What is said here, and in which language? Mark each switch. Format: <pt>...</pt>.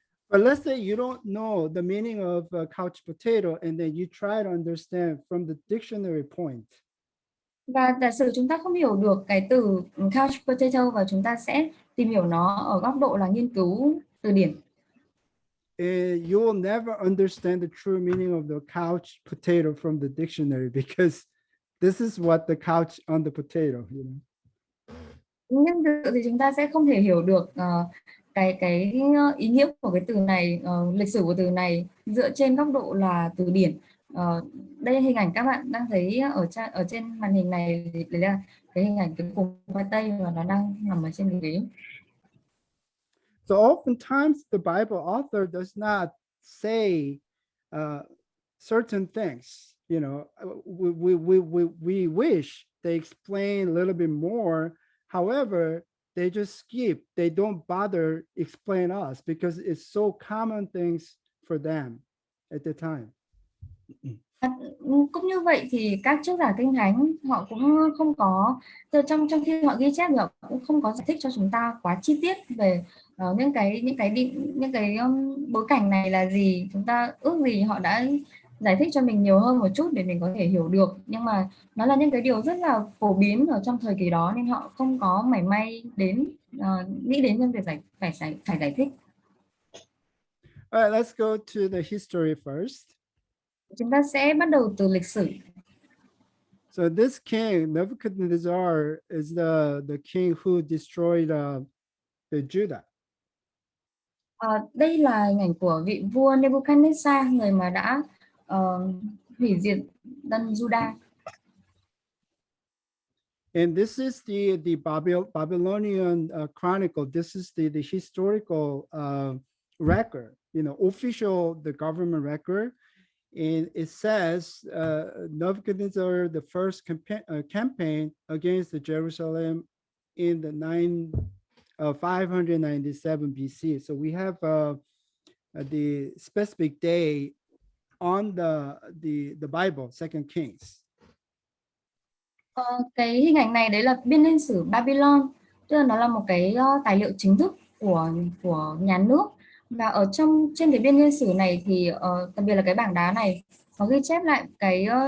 <en>But let's say you don't know the meaning of couch potato and then you try to understand from the dictionary point.</en> <vi>Và giả sử chúng ta không hiểu được cái từ couch potato và chúng ta sẽ tìm hiểu nó ở góc độ là nghiên cứu từ điển.</vi> <en>You will never understand the true meaning of the couch potato from the dictionary because this is what the couch on the potato, you know.</en> <vi>Nhưng thì chúng ta sẽ không thể hiểu được cái ý nghĩa của cái từ này, lịch sử của từ này dựa trên góc độ là từ điển. Đây hình ảnh các bạn đang thấy ở trên màn hình này, đấy là cái hình ảnh cái củ khoai tây và nó đang nằm ở trên ghế.</vi> <en>So oftentimes the Bible author does not say certain things. You know, we wish they explain a little bit more. However, they just skip. They don't bother explain us because it's so common things for them at the time.</en> <vi>Cũng như vậy thì các chức giả kinh thánh họ cũng không có, trong khi họ ghi chép họ cũng không có giải thích cho chúng ta quá chi tiết về những cái bối cảnh này là gì, chúng ta ước gì họ đã giải thích cho mình nhiều hơn một chút để mình có thể hiểu được, nhưng mà nó là những cái điều rất là phổ biến ở trong thời kỳ đó nên họ không có mảy may nghĩ đến trong việc phải giải thích.</vi> <en>All right, let's go to the history first.</en> <vi>Chúng ta sẽ bắt đầu từ lịch sử.</vi> <en>So this king Nebuchadnezzar is the king who destroyed the Judah.</en> <vi>Đây là hình ảnh của vị vua Nebuchadnezzar, người mà đã hủy diệt dân Judah.</vi> <en>And this is the Babylonian chronicle. This is the historical record, you know, official, the government record. And it says Nebuchadnezzar the first campaign against the Jerusalem in the 597 BC. So we have the specific day on the Bible, Second Kings.</en> <vi>Cái hình ảnh này đấy là biên niên sử Babylon, tức là nó là một cái tài liệu chính thức của nhà nước, và ở trên cái biên niên sử này thì đặc biệt là cái bảng đá này có ghi chép lại cái</vi>